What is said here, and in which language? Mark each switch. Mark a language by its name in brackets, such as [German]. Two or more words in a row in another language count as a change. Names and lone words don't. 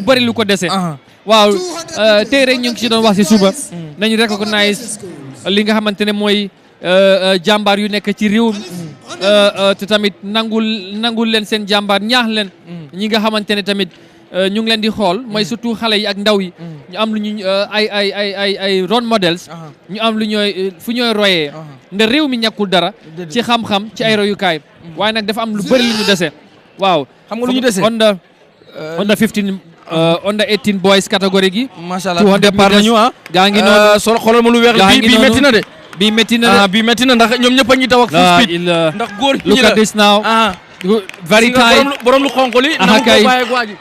[Wolof] bari lu ko dese waaw tey rek ñu ngi ci doon wax si suba nañu recognize li nga xamante ne mooy jàmbaar yu nekk ci réew mi te tamit nangul leen seen jàmbaar ñaax leen ñi nga xamante ne tamit ñu ngi leen di xool mooy surtout xale yi ak ndaw yi ñu am lu ñu ay [English] role models [Wolof] ñu am lu ñooy fu ñooy royee nde réew mi ñàkkul dara ci xam-xam ci ay royukaay waaye nag dafa am lu bëri lu ñu dese waaw xam nga lu ñu dese [English] under 15 under 18 boys catégorie gi [Arabic] macha allah 200 [Wolof] départ nañu gaa ngi noonu solo xoolal ma lu weex bi metti na de bii metti na ndax ñoom ñëpp a ngi daw ak [English] full speed [Wolof] ndax góor ñi la [English] look at this now very tight [Wolof] borom lu xonq li na ko bàyyi ak waaji